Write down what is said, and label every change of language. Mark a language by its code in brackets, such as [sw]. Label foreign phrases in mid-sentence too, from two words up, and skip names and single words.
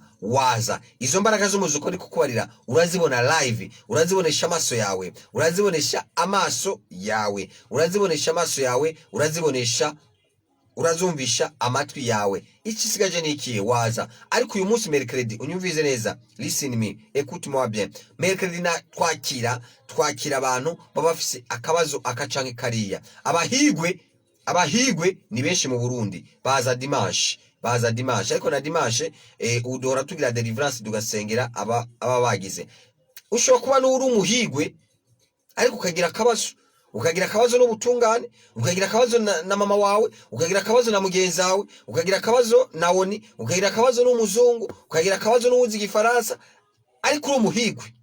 [rn] Waza izo mbaraga z'umuzuko ndi kukubarira, urazibona live, urazibonesha amaso yawe, urazibonesha amaso yawe, urazibonesha amaso yawe, urazumvisha amatwi yawe. Ikisigaje ni iki? Waza. Ariko uyu munsi mercredi unyumvize neza, [en] listen me, [fr] écoute moi bien. [rn] Mercredi na twakira abantu baba bafise akabazo akacanke kariya. Abahigwe ni benshi mu Burundi, baza dimanche, ariko na dimanche udora tugira deliverance tugasengera aba bagize. Ushobora kuba n'uri umuhigwe ariko ukagira akabazo n'ubutungane, ukagira akabazo na mama wawe, ukagira akabazo na mugenzi wawe, ukagira akabazo na woni, ukagira akabazo n'umuzungu, ukagira akabazo n'uwuzi igifaransa, ariko uri umuhigwe.